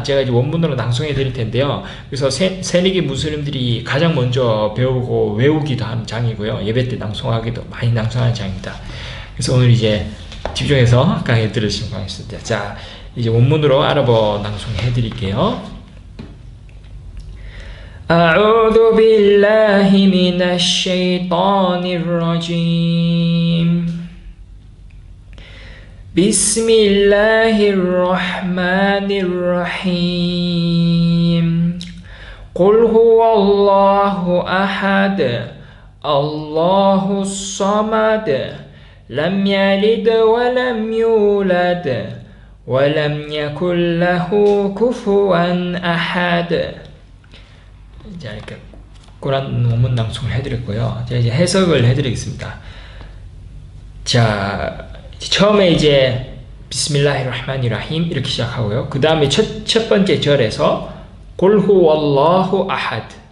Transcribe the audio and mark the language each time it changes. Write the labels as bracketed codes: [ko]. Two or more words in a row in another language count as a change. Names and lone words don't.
[ko] 제가 이제 원문으로 낭송해 드릴 텐데요. 그래서 새내기 무슬림들이 가장 먼저 배우고 외우기도 하는 장이고요. 예배 때 낭송하기도 많이 낭송하는 장입니다. 그래서 오늘 이제 집중해서 강의 들으시면 고맙습니다. 자, 이제 원문으로 아랍어 낭송해 드릴게요. [ar] أعوذ بالله من الشيطان الرجيم بسم الله الرحمن الرحيم قل هو الله أحد الله الصمد لم يلد ولم يولد ولم يكن له كفوا أحد. [ko] 자, 이렇게 꾸란 논문 낭송을 해드렸고요. 자, 이제 해석을 해드리겠습니다. 자, 처음에 이제 비스밀라히르흐마니르라힘 이렇게 시작하고요. 그 다음에 첫 번째 절에서 [ar] قل هو الله أحد.